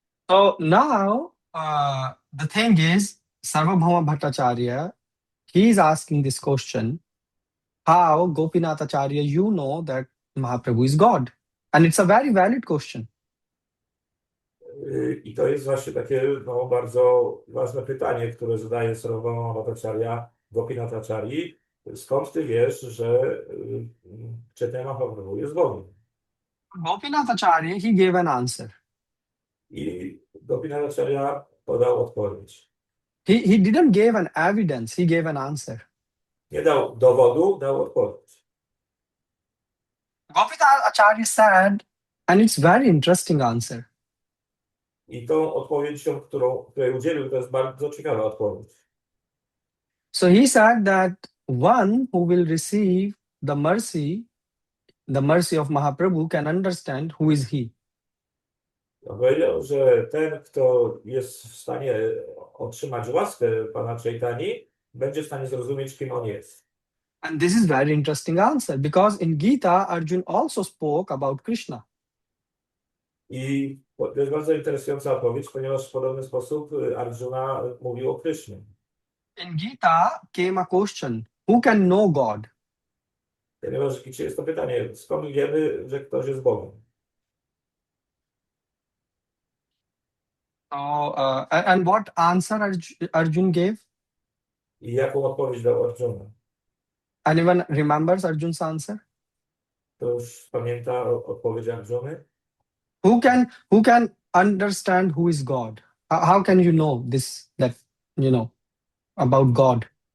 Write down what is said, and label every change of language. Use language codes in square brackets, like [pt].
[en] So now the thing is, Sarvabhauma Bhattacharya, he is asking this question, how Gopinath Acharya, you know that Mahaprabhu is God? And it's a very valid question. [pl] I to jest właśnie takie bardzo ważne pytanie, które zadaje Sarvabhauma Bhattacharya Gopinath Acharyi. Skąd ty wiesz, że Chaitanya Mahaprabhu jest Bogiem? [en] Gopinath Acharya, he gave an answer. [pl] I Gopinath Acharya podał odpowiedź. [en] He didn't give an evidence, he gave an answer. [pl] Nie dał dowodu, dał odpowiedź. [en] Gopinath Acharya said, and it's very interesting answer. [pl] I tą odpowiedzią, której udzielił, to jest bardzo ciekawa odpowiedź. [en] So he said that one who will receive the mercy of Mahaprabhu can understand who is he. [pl] Powiedział, że ten, kto jest w stanie otrzymać łaskę Pana Chaitani, będzie w stanie zrozumieć, kim on jest. [en] And this is very interesting answer because in Gita, Arjun also spoke about Krishna. [pl] I to jest bardzo interesująca odpowiedź, ponieważ w podobny sposób Arjuna mówił o Krysznie. [en] In Gita came a question, who can know God? [pl] Ponieważ w Gicie jest to pytanie, skąd wiemy, że ktoś jest Bogiem? [en] So, and what answer Arjun gave? [pl] I jaką odpowiedź dał Arjuna? [en] Anyone remembers Arjun's answer? [pl] To już pamięta odpowiedź Arjuny? [en] Who can understand who is God? How can you know this, that, about God?